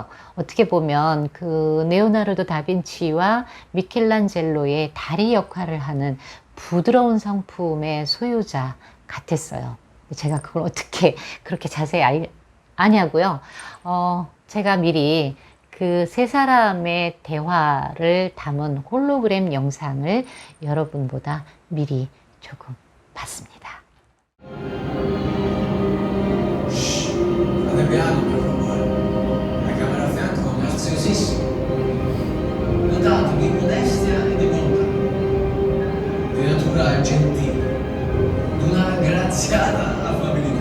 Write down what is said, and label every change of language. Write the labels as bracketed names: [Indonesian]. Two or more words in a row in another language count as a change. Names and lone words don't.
[Korean] 어떻게 보면 그 레오나르도 다빈치와 미켈란젤로의 다리 역할을 하는 부드러운 성품의 소유자 같았어요. 제가 그걸 어떻게 그렇게 자세히 아냐고요? 제가 미리 그 세 사람의 대화를 담은 홀로그램 영상을 여러분보다 미리 조금 봤습니다. [Italian] Fate piano per favore. La camera a fianco è graziosissima. Dotato di modestia e di bontà, di natura gentile, di una graziata affabilità.